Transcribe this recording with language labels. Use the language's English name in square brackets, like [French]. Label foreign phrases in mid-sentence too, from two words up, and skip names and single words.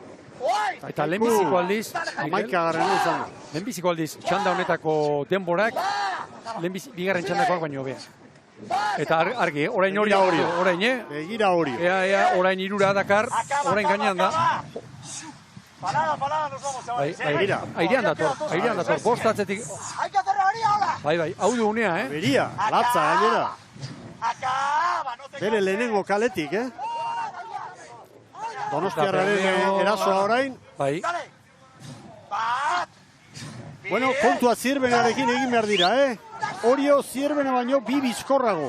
[Basque] Eta lehenbiziko aldiz, Amaikagarren izan da. Lehenbiziko aldiz, txanda honetako denborak, bigarren txandakoak baino hobea. Eta argi, orain Orio, orain, Begira Orio. Ea, orain 3 dakar, orain gainean da. Parada, [Spanish] nos vamos, chavales. [Basque] Airean dator, 5 atzetik. Bai, hau du unea, Beria, latza gainera. Bere lehenengo kaletik, Donostiarraren erasoa orain. Bai. Bueno, kontua Zierbenarekin egin behar dira, Orio Zierbena baino 2 bizkorrago.